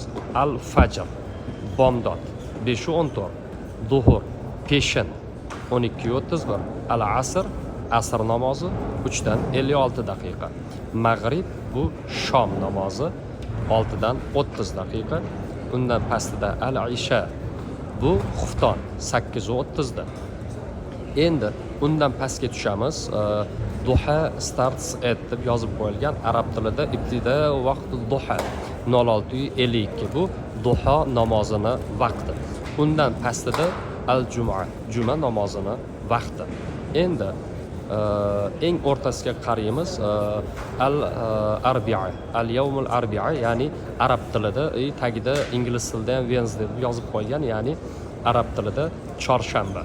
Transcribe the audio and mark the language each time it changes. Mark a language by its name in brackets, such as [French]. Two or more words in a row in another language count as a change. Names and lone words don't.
[Uzbek] Al-Fajr, bomdod 5:14, zuhur, peshin 12:31, al-asr, asr namozi 3 dan 56 daqiqa. Mag'rib bu shom namozi 6 dan 30 daqiqa. Undan pastida al-isha bu xufton 8:30 da. Endi undan pastga tushamiz. [English] Duha starts at [Uzbek] deb yozib qo'yilgan arab tilida ibtida vaqt duha 06:52 bu duha namozini vaqti. Undan pastida al-juma, juma namozini vaqti. Endi eng o'rtasiga qaraymiz. [Arabic] الأربعاء، اليوم الأربعاء, [Uzbek] ya'ni arab tilida, tagida ingliz tilida ham Wednesday deb yozib qo'ygan, ya'ni arab tilida chorshanba.